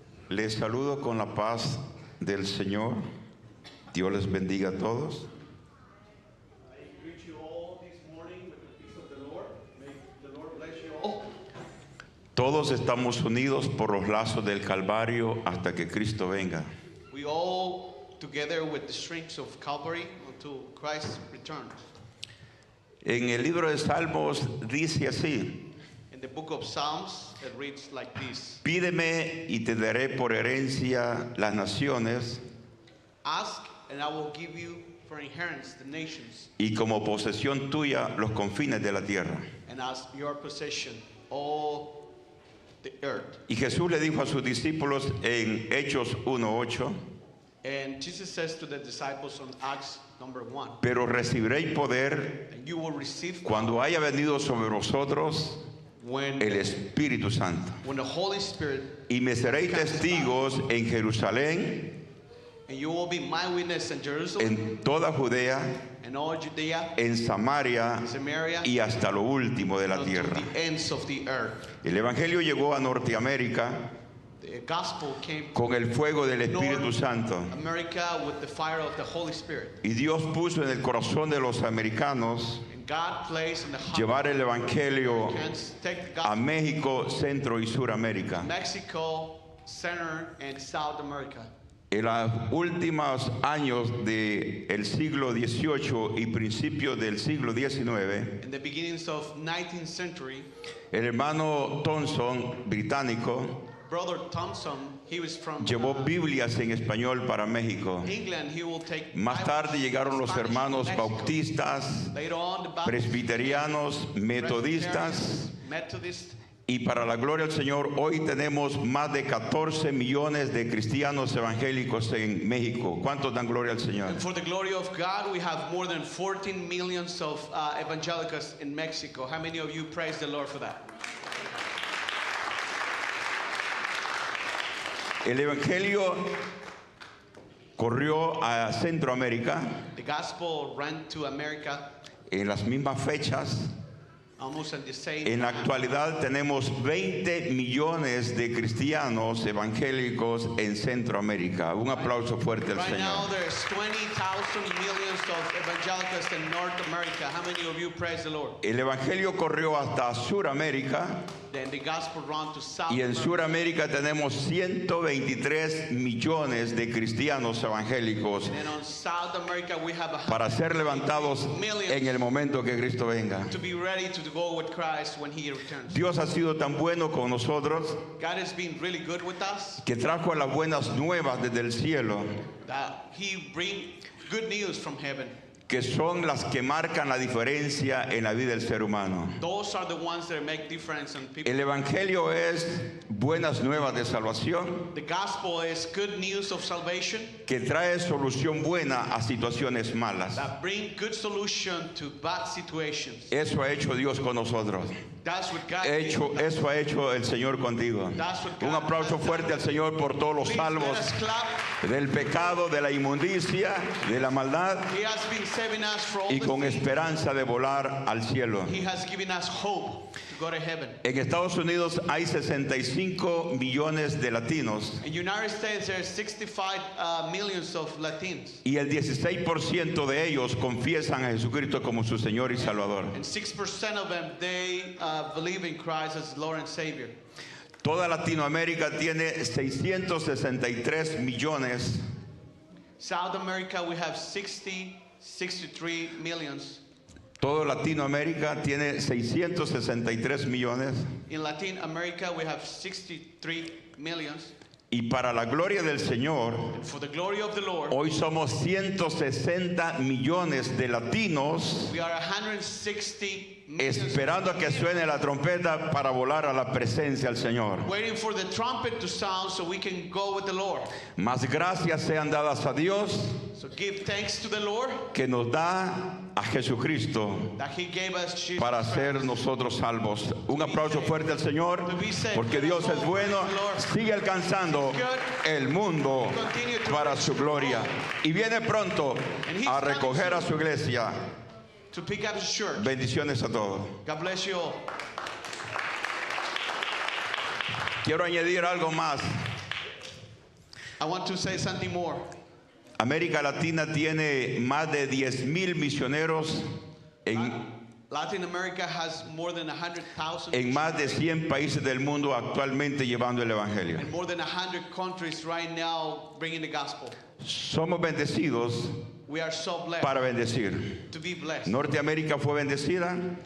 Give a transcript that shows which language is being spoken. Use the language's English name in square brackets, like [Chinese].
[Spanish] Les saludo con la paz del Señor. Dios les bendiga a todos. [English] I greet you all this morning with the peace of the Lord. May the Lord bless you all. [Spanish] Todos estamos unidos por los lazos del Calvario hasta que Cristo venga. [English] We all together with the strings of Calvary until Christ returns. [Spanish] En el libro de Salmos dice así: [English] In the book of Psalms, it reads like this. [Spanish] Pídeme y te daré por herencia las naciones, [English] Ask, and I will give you for inheritance the nations, [Spanish] y como posesión tuya los confines de la tierra. [English] and as your possession all the earth. [Spanish] Y Jesús le dijo a sus discípulos en Hechos 1:8: [English] And Jesus says to the disciples on Acts number 1, [Spanish] pero recibiréis poder [English] and you will receive [Spanish] cuando haya venido sobre vosotros [English] when [Spanish] el Espíritu Santo. [English] the Holy Spirit, [Spanish] Y me seréis testigos en Jerusalén, [English] and you will be my witness in Jerusalem, [Spanish] en toda Judea, [English] and all Judea, [Spanish] en Samaria [English] Samaria, [Spanish] y hasta lo último de la [English] unto [Spanish] tierra. [English] the ends of the earth. [Spanish] El Evangelio llegó a Norteamérica [English] The gospel came [Spanish] con el fuego del Espíritu [English] North [Spanish] Santo. [English] America with the fire of the Holy Spirit. [Spanish] Y Dios puso en el corazón de los americanos [English] And God placed in the heart [Spanish] llevar el [English] of [Spanish] Evangelio [English] Americans, take the [Spanish] a [English] gospel [Spanish] México, Centro y Suramérica. [English] Mexico, Center, and South America. [Spanish] En los últimos años del siglo XVIII y principios del siglo XIX, [English] In the beginnings of 19th century, [Spanish] el hermano Thompson, británico, [English] Brother Thompson, he was from [Spanish] llevó Biblias en español para México. [English] England. He will take [Spanish] Más tarde llegaron los [English] Spanish [Spanish] hermanos [English] to Mexico. [Spanish] bautistas, [English] Later on, the Baptists, [Spanish] presbiterianos, metodistas, [English] Methodists, [Spanish] y para la gloria del Señor, hoy tenemos más de 14 millones de cristianos evangélicos en México. ¿Cuántos dan gloria al Señor? [English] and for the glory of God, we have more than 14 millions of evangelicals in Mexico. How many of you praise the Lord for that? [Spanish] El Evangelio corrió a Centroamérica [English] The gospel ran to America [Spanish] en las mismas fechas [English] Almost at the same [Spanish] En la [English] time. [Spanish] actualidad tenemos 20 millones de cristianos evangélicos en Centroamérica. Un aplauso fuerte al [English] Right now [Spanish] Señor. [English] there's 20,000 millions of evangelicals in North America. How many of you praise the Lord? [Spanish] El evangelio corrió hasta Suramérica [English] Then the gospel ran to South [Spanish] y en [English] America. [Spanish] Suramérica tenemos 123 millones de cristianos evangélicos [English] And on South America we have [Spanish] para ser levantados en el momento que Cristo venga. [English] to be ready to go with Christ when he returns. [Spanish] Dios ha sido tan bueno con nosotros [English] God has been really good with us. [Spanish] que trajo las buenas nuevas desde el cielo, [English] That he bring good news from heaven. [Spanish] que son las que marcan la diferencia en la vida del ser humano. [English] Those are the ones that make difference in people. [Spanish] El evangelio es buenas nuevas de salvación [English] The gospel is good news of salvation [Spanish] que trae solución buena a situaciones malas. [English] that bring good solution to bad situations. [Spanish] Eso ha hecho Dios con nosotros. [English] That's what God did. [Spanish] Eso ha hecho el Señor contigo. Un aplauso fuerte al Señor por todos los [English] Please let [Spanish] salvos [English] us clap. [Spanish] del pecado, de la inmundicia, de la maldad [English] He has been saving us from all [Spanish] y [English] the [Spanish] con [English] things. [Spanish] esperanza de volar al cielo. [English] He has given us hope to go to heaven. [Spanish] En Estados Unidos hay 65 millones de latinos [English] In the United States, there are 65 millions of Latins. [Spanish] y el 16% de ellos confiesan a Jesucristo como su Señor y Salvador. [English] And 6% of them, they believe in Christ as Lord and Savior. [Spanish] Toda Latinoamérica tiene 663 millones [English] South America, we have 63 millions. [Spanish] Todo Latinoamérica tiene 663 millones [English] In Latin America, we have 63 millions. [Spanish] y para la gloria del Señor, [English] And for the glory of the Lord, [Spanish] hoy somos 160 millones de latinos [English] we are 160 millions [Spanish] esperando a que suene la trompeta para volar a la presencia del Señor. [English] waiting for the trumpet to sound so we can go with the Lord. [Spanish] Más gracias sean dadas a Dios [English] So give thanks to the Lord [Spanish] que nos da a Jesucristo [English] that He gave us Jesus [Spanish] para [English] Christ. [Spanish] ser nosotros salvos. Un aplauso fuerte al Señor, porque Dios es bueno, sigue alcanzando el mundo para su gloria. Y viene pronto a recoger a su iglesia. [English] To pick up His church. [Spanish] Bendiciones a todos. [English] God bless you all. [Spanish] Quiero añadir algo más. [English] I want to say something more. [Spanish] América Latina tiene más de 10,000 misioneros [English] Latin America has more than 100,000 [Spanish] en más de 100 países del mundo actualmente llevando el Evangelio. [English] in more than 100 countries right now bringing the gospel. [Spanish] Somos bendecidos [English] We are so blessed [Spanish] para bendecir. [English] to be blessed. [Spanish] Norteamérica fue bendecida,